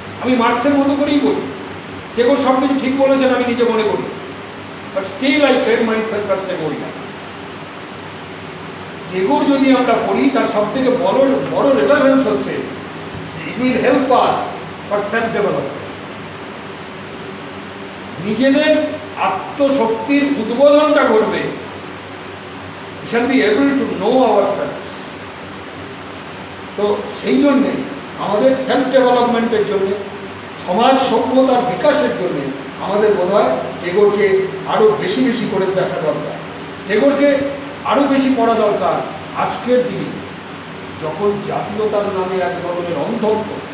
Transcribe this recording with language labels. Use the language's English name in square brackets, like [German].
[Bangla] আমি মার্কসের মতো করেই বলি, টেগোর সব কিছু ঠিক বলেছেন আমি নিজে মনে করি, [English] But still I claim myself as Tagorean. [Bangla] Tagore যদি আমরা পড়ি তার সব থেকে বড় রেলেভেন্স হচ্ছে [English] It will help us for self development. [Bangla] নিজেদের আত্মশক্তির উদ্বোধনটা করবে, [English] we shall be able to know ourselves। [Bangla] তো সেই জন্যে আমাদের সেলফ ডেভেলপমেন্টের জন্য, সমাজ সভ্যতার বিকাশের জন্য আমাদের বোধ হয় টেগোরকে আরও বেশি করে দেখা দরকার, টেগোরকে আরও বেশি পড়া দরকার। আজকের দিনে যখন জাতীয়তার নামে এক ধরনের অন্ধত্ব